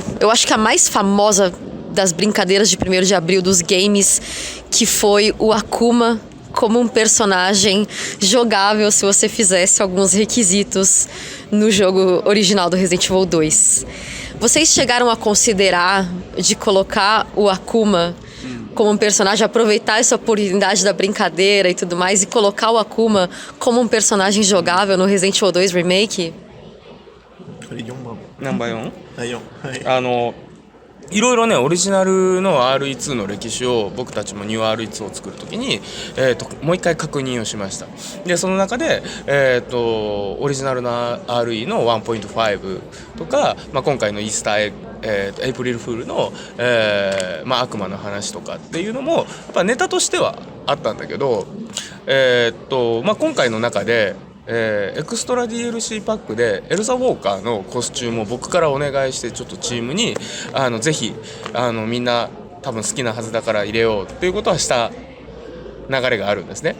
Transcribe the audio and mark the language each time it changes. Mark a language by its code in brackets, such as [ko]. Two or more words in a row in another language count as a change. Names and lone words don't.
[pt] Eu acho que a mais famosa das brincadeiras de 1º de abril dos games, que foi o Akuma como um personagem jogável se você fizesse alguns requisitos no jogo original do Resident Evil 2. Vocês chegaram a considerar de colocar o Akuma como um personagem, aproveitar essa oportunidade da brincadeira e tudo mais, e colocar o Akuma como um personagem jogável no Resident Evil 2 Remake? [ja] ナンバー4？いろいろねオリジナルの RE2 の歴史を僕たちもニュー RE2 を作るときに、もう一回確認をしました。でその中で、オリジナルの RE の 1.5 とか、今回のイースターエッグエイプリルフールの、悪魔の話とかっていうのもやっぱネタとしてはあったんだけど、今回の中で、エクストラ DLC パックでエルザ・ウォーカーのコスチュームを僕からお願いしてちょっとチームにぜひみんな多分好きなはずだから入れようっていうことはした流れがあるんですね。